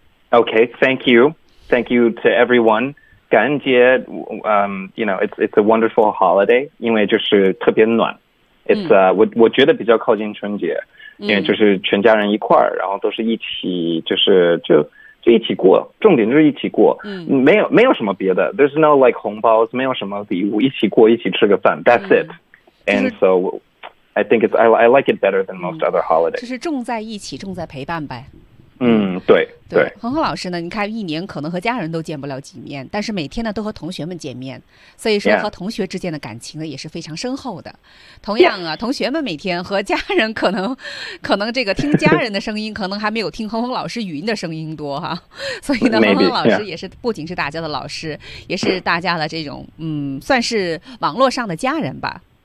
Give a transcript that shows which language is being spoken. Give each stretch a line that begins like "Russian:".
English: Okay, thank you, to everyone.
Chinese: 感恩节，
English: you know, it's a wonderful holiday，
Chinese: 因为就是特别暖。
English: It's
Chinese: 我觉得比较靠近春节，因为就是全家人一块儿，然后都是一起，就一起过，重点就是一起过，没有什么别的。
English: There's no like
Chinese: 红包，没有什么礼物，一起过，一起吃个饭 ，
English: That's it。 And so I think I like it better than most other holidays。
Chinese: 就是重在一起，重在陪伴呗。对，恒恒老师呢，你看一年可能和家人都见不了几面，但是每天呢都和同学们见面，所以说和同学之间的感情呢也是非常深厚的。同样啊，同学们每天和家人可能这个听家人的声音可能还没有听恒恒老师语音的声音多哈，所以呢，恒恒老师也是不仅是大家的老师，也是大家的这种算是网络上的家人吧。